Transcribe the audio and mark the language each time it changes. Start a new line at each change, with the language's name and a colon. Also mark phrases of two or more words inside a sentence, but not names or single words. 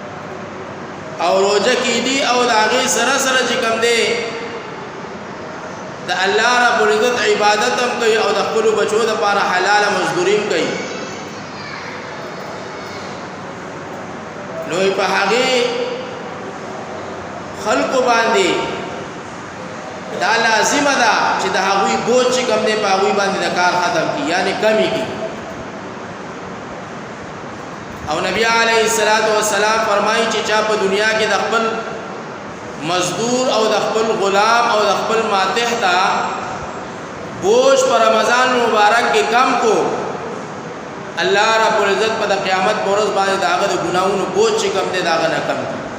Pashto: او روزه کې دي او داغه سره سره چې کوم دي د
Arabic: الله رب العزت
Pashto: عبادت هم کوي او د خپل بچو لپاره حلال مزدوري هم کوي. نو په هغه خلق باندې دا لازم ده چې د هغوی بوج چې کوم دی په هغوی باندې د کار ختم کی یعنی کمی کی. او نبی
Arabic: علیه الصلاۃ والسلام
Pashto: فرمایي چې چا په دنیا کې د خپل مزدور او د خپل غلام او د خپل ماتح ته بوج پر رمضان مبارک کې کم کو
Arabic: الله رب العزت
Pashto: په قیامت پر ورځ باندې داغه د ګناونو بوج چې کم دی داغه نه کم کی